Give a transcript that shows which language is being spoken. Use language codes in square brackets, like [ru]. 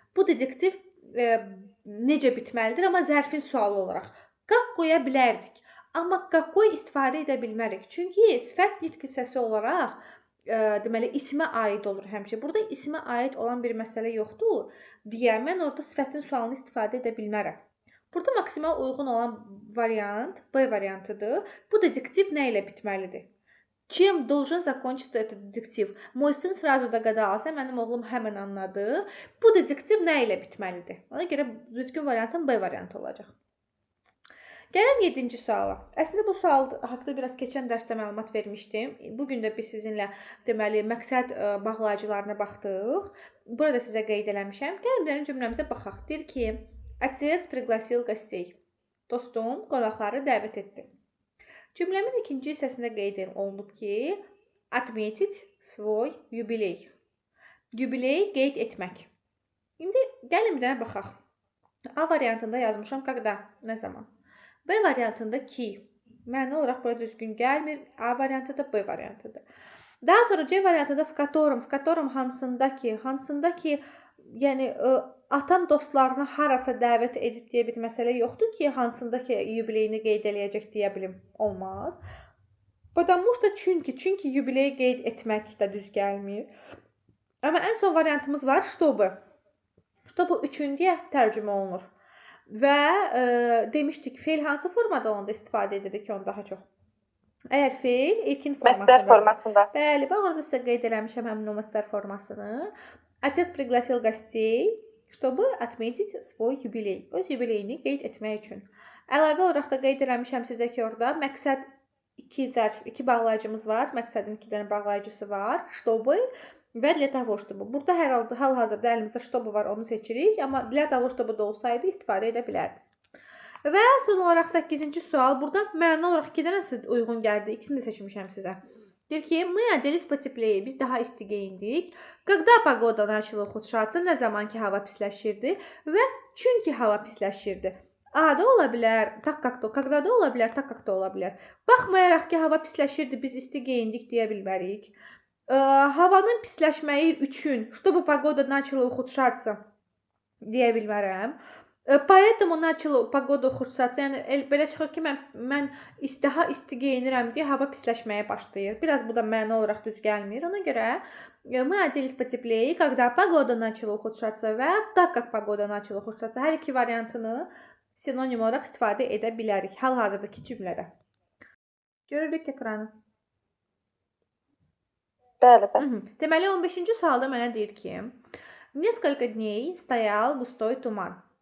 [az] Bu detektiv necə bitməlidir, amma zərfin sualı olaraq. Как qoya bilərdik. Amma какой istifadə edə bilmərik. Çünki sifət nitq hissəsi olaraq deməli ismə aid olur həmişə. Burada ismə aid olan bir məsələ yoxdur deyə mən orada sifətin sualını istifadə edə bilmərəm. Burada maksimal uyğun olan variant B variantıdır. Bu detektiv nə ilə bitməlidir? [ru] Чем должен закончиться этот детектив? Мой сын сразу догадался, [az] mənim oğlum həmən anladı. Bu detektiv nə ilə bitməlidir? Ona görə düzgün variantın B variantı olacaq. Gələm 7-ci suala. Əslində bu sual haqqında biraz keçən dərsdə məlumat vermişdim. Bugün də biz sizinlə deməli məqsəd bağlayıcılarına baxdıq. Burada sizə qeyd eləmişəm. Gəlin cümləmizə baxaq. Deyir ki, [ru] Отец пригласил гостей. [az] Dostum qonaqları dəvət etdi. Cümləmin ikinci hissəsində qeyd olunub ki, [ru] отметить свой юбилей. [az] Yubiley qeyd etmək. İndi gəlin bir dənə baxaq. A variantında yazmışam когда, nə zaman? B variantında ki, məna olaraq burada düzgün gəlmir. A variantında B variantıdır. Daha sonra C variantında в котором hansındakı, yəni atam dostlarını harasa dəvət edib deyə bir məsələ yoxdur ki, hansındakı yubileyini qeyd eləyəcək deyə bilim. Olmaz. [ru] Потому что [az] çünki yubileyi qeyd etmək də düz gəlmir. Amma ən son variantımız var, чтобы. Что bu üçüncüyə tərcümə olunur. Və demişdik, feil hansı formada onda istifadə edirik onu daha çox? Əgər feil ilkin Məstər formasında. Bəli, bax orada sizə qeyd eləmişəm həmin o məstər formasını. [ru] Отец пригласил гостей, чтобы отметить свой юбилей. [az] Öz yubileyini qeyd etmək üçün. Əlavə olaraq da qeyd eləmişəm sizə ki, orada məqsəd iki bağlayıcımız var. Məqsədin 2 dənə bağlayıcısı var. Чтобы və для того, чтобы. Burada hər halda hal-hazırda əlimizdə чтобы var, onu seçirik. Amma для того, чтобы da olsaydı istifadə edə bilərdiniz. Və son olaraq 8-ci sual. Burada məna olaraq 2 dənəsi uyğun gəldi. İkisini də seçmişəm sizə. Deyir ki, [ru] мы оделись потеплее. [az] Biz daha isti geyindik. [ru] Когда погода начала ухудшаться, [az] nə zaman ki hava pisləşirdi və çünki hava pisləşirdi. A da ola bilər, так как то, когда da ola bilər, так как to ola bilər. Baxmayaraq ki hava pisləşirdi, biz isti geyindik deyə bilmərik. Havanın pisləşməyi üçün, [ru] чтобы погода начала ухудшаться [az] deyə bilmərəm. [ru] Поэтому начала погода ухудшаться. [az] Yəni belə çıxır ki, mən daha isti geyinirəm deyə hava pisləşməyə başlayır. Biraz bu da məna olaraq düz gəlmir. Ona görə [ru] мы оделись потеплее, когда погода начала ухудшаться və так как погода начала ухудшаться. [az] Hər iki variantını sinonim olaraq istifadə edə bilərik hal-hazırdakı cümlədə. Görürük ekranı. Bəli, bəli. Deməli 15-ci sualda mənə deyir ki, [ru] несколько дней стоял густой туман.